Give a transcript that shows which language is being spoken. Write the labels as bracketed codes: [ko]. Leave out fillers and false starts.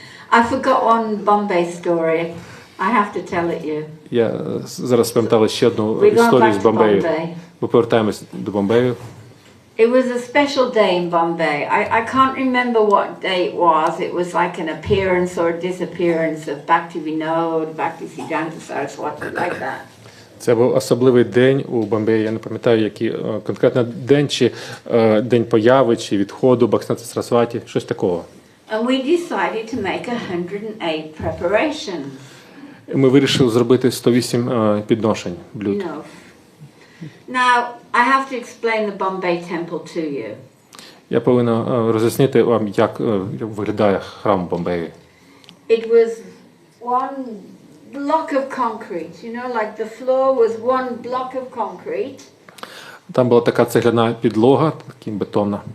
[en] I forgot one Bombay story. I have to tell it you. [uk] Я зараз пам'ятала ще одну [en] We're going [uk] історію [en] back [uk] з [en] to [uk] Бомбею. [en] Bombay. [uk] Ми повертаємось до Бомбею. [en] It was a special day in Bombay. I can't remember what day it was. It was like an appearance or disappearance of Bhakti Vinod, Bhakti Siddhanta Saraswati, like that. [uk] Це був особливий день у Бомбеї. Я не пам'ятаю, який конкретно день, чи день появи, чи відходу Бхактисиданта Сарасваті, щось такого. [en] And we decided to make 108 preparations. [uk] Ми вирішили зробити 108 підношень блюд. [en] You know. Now, I have to explain the Bombay temple to you. [uk] Я повинен роз'яснити вам, як виглядає храм Бомбеї. [en] It was one block of concrete, you know, like the floor was one block of concrete. [uk] Там була така цегляна підлога, така бетонна.